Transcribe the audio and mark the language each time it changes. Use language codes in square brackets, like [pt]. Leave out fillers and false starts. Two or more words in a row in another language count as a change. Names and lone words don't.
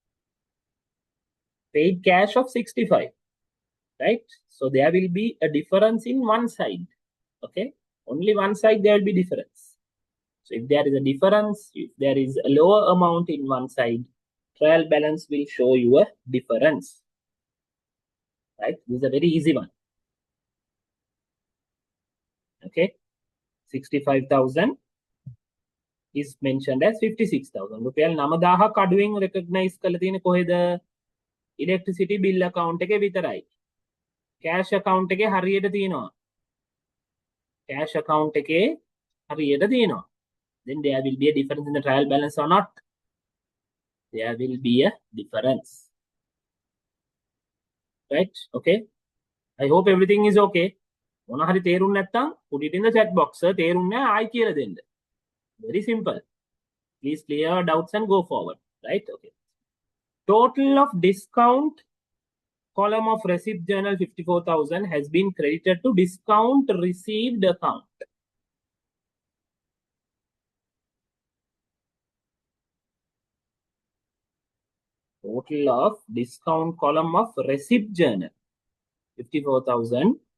[en] paid cash of 65 right so there will be a difference in one side okay only one side there will be difference so if there is a difference if there is a lower amount in one side trial balance will show you a difference right this is a very easy one okay 65,000 is mentioned as 56,000 [si] රුපියල් 9,000ක් අඩුවෙන් [en] recognize [si] කරලා තියෙන්නේ කොහෙද [en] electricity bill account [si] එකේ විතරයි [en] cash account [si] එකේ හරියට තියෙනවා [en] cash account [si] එකේ හරියට තියෙනවා [en] then there will be a difference in the trial balance or not There will be a difference. Right? Okay. I hope everything is okay. [si] මොන හරි තේරුම් නැත්නම් [en] put it in the chat box. [si] තේරුම් නැහැ ආයි කියලා දෙන්න. [en] Very simple. Please clear your doubts and go forward. Right? Okay. Total of discount column of receipt journal 54,000 has been credited to discount received account. Total of discount column of receipt journal 54,000